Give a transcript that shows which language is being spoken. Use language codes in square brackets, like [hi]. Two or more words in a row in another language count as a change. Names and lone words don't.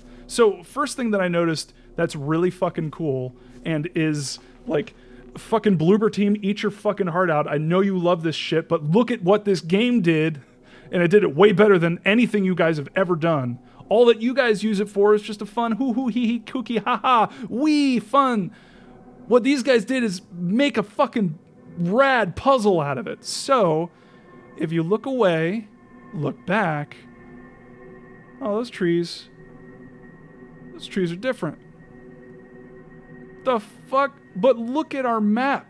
[en] So first thing that I noticed that's really fucking cool and is like, fucking Bloober team, eat your fucking heart out. I know you love this shit, but look at what this game did, and it did it way better than anything you guys have ever done. All that you guys use it for is just a fun hoo-hoo, hee-hee, kooky, ha-ha, wee, fun. What these guys did is make a fucking rad puzzle out of it. So, if you look away, look back, oh, those trees are different. The fuck? But look at our map.